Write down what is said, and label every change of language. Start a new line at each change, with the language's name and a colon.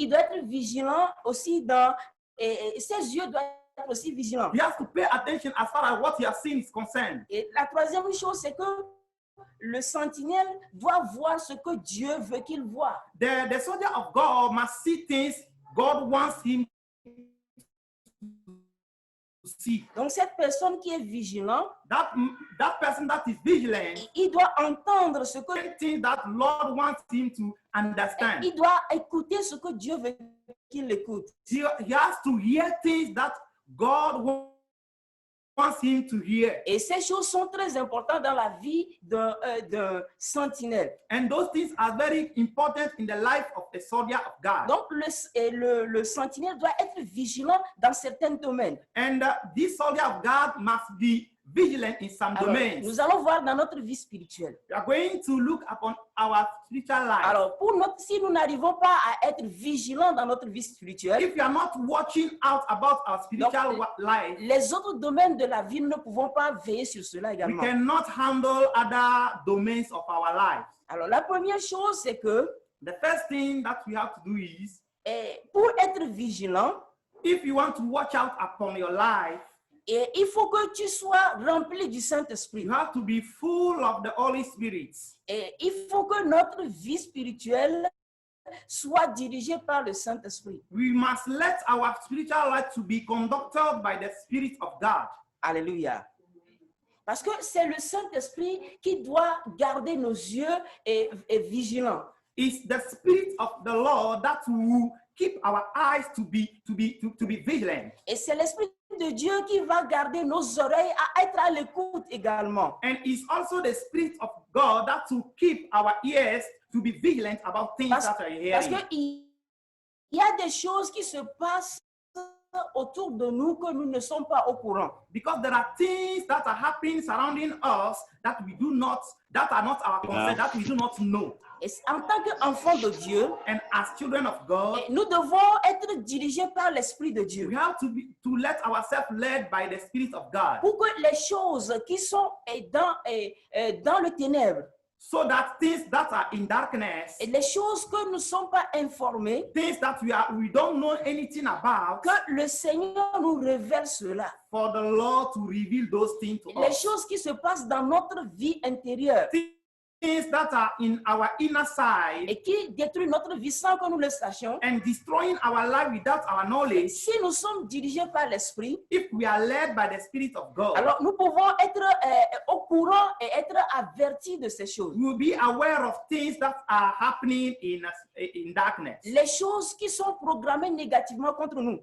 French: Il doit être vigilant aussi dans... Et ses yeux doivent être aussi vigilants.
English: He has to pay attention as far as what he has seen is concerned.
French: Et la troisième chose, c'est que le sentinelle doit voir ce que Dieu veut qu'il voie.
English: The soldier of God must see things God wants him to see.
French: Donc, cette personne qui est vigilante,
English: That person that is vigilant,
French: il doit entendre ce que...
English: things that Lord wants him to understand.
French: Il doit écouter ce que Dieu veut qu'il écoute.
English: He has to hear things that God wants him to hear.
French: Et ces choses sont très importantes dans la vie d'un sentinelle.
English: And those things are very important in the life of a soldier of God.
French: Donc, le sentinelle doit être vigilant dans certains domaines.
English: And this soldier of God must be vigilant in some
French: Alors,
English: domains.
French: nous allons voir dans notre vie spirituelle.
English: We are going to look upon our spiritual life.
French: Alors, si nous n'arrivons pas à être vigilants dans notre vie spirituelle,
English: If you are not watching out about our spiritual life,
French: les autres domaines de la vie, nous ne pouvons pas veiller sur cela
English: we
French: également.
English: cannot handle other domains of our life.
French: Alors, la première chose, c'est que
English: The first thing that we have to do is,
French: pour être vigilant,
English: if you want to watch out upon your life,
French: il faut que tu sois rempli du Saint-Esprit.
English: you have to be full of the Holy Spirit.
French: Et il faut que notre vie spirituelle soit dirigée par le Saint-Esprit.
English: We must let our spiritual life to be conducted by the Spirit of God.
French: Alléluia. Parce que c'est le Saint-Esprit qui doit garder nos yeux et vigilants.
English: It's the Spirit of the Lord that will keep our eyes to be vigilant.
French: Et c'est l'Esprit de Dieu qui va garder nos oreilles à être à l'écoute également.
English: And it's also the Spirit of God that will keep our ears to be vigilant about things that are
French: Parce
English: hearing.
French: qu'il y a des choses qui se passent autour de nous que nous ne sommes pas au courant.
English: Because there are things that are happening surrounding us that are not our concern, that we do not know.
French: Et en tant qu'enfants de Dieu,
English: And as children of God,
French: nous devons être dirigés par l'Esprit de Dieu
English: we have to let ourselves led by the Spirit of God,
French: pour que les choses qui sont dans le ténèbre
English: so that things that are in darkness,
French: et les choses que nous ne sommes pas informés,
English: things that we don't know anything about,
French: que le Seigneur nous révèle cela.
English: for the Lord to reveal those things to
French: Les
English: us.
French: choses qui se passent dans notre vie intérieure
English: Things that are in our inner side
French: et qui détruisent notre vie sans que nous le sachions.
English: and destroying our life without our knowledge.
French: Si nous sommes dirigés par l'Esprit,
English: If we are led by the Spirit of God,
French: alors nous pouvons être au courant et être avertis de ces choses.
English: we will be aware of things that are happening in darkness.
French: Les choses qui sont programmées négativement contre nous.